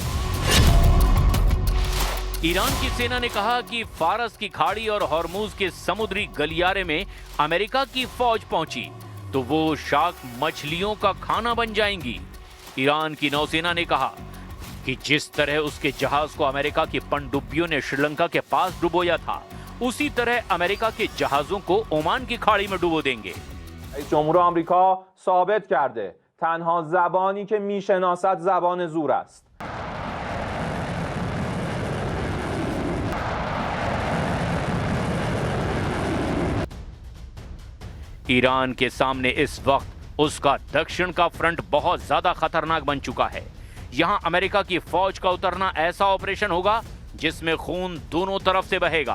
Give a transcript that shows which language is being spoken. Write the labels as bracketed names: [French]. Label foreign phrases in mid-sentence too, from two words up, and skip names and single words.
[Hindi] ईरान की सेना ने कहा कि फारस की खाड़ी और हॉर्मुज के समुद्री गलियारे में अमेरिका की फौज पहुंची तो वो शार्क मछलियों का खाना बन जाएंगी। ईरान की नौसेना ने कहा कि जिस तरह उसके जहाज को अमेरिका की पनडुब्बियों ने श्रीलंका के पास डुबोया था, उसी तरह अमेरिका के जहाजों को ओमान की खाड़ी में डुबो देंगे। [Persian] رئیس جمهور آمریکا ثابت کرده تنها زبانی که میشناسد زبان زور است. [Hindi] ईरान के सामने इस वक्त उसका दक्षिण का फ्रंट बहुत ज्यादा खतरनाक बन चुका है। यहां अमेरिका की फौज का उतरना ऐसा ऑपरेशन होगा जिसमें खून दोनों तरफ से बहेगा।